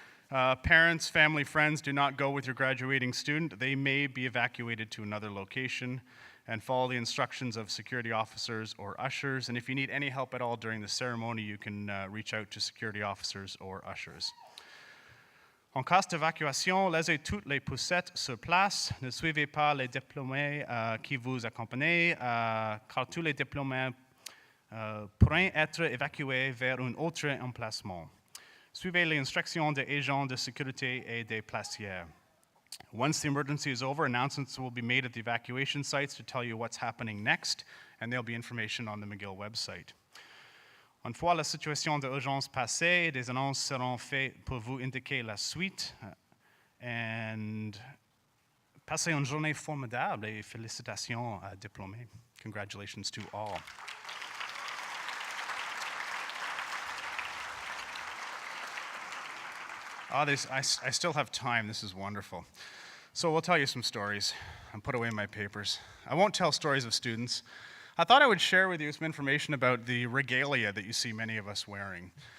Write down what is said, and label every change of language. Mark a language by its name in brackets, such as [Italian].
[English] Parents, family, friends, do not go with your graduating student. They may be evacuated to another location, and follow the instructions of security officers or ushers. And if you need any help at all during the ceremony, you can reach out to security officers or ushers. [French] En cas d'évacuation, laissez toutes les poussettes sur place. Ne suivez pas les diplômés qui vous accompagnent, car tous les diplômés pourraient être évacués vers un autre emplacement. Suivez les instructions des agents de sécurité et des placiers. [English] Once the emergency is over, announcements will be made at the evacuation sites to tell you what's happening next, and there'll be information on the McGill website. [French] Une fois la situation d'urgence passée, des annonces seront faites pour vous indiquer la suite. And passez une journée formidable et félicitations à diplômés. [English] Congratulations to all. I still have time. This is wonderful. So we'll tell you some stories and put away my papers. I won't tell stories of students. I thought I would share with you some information about the regalia that you see many of us wearing.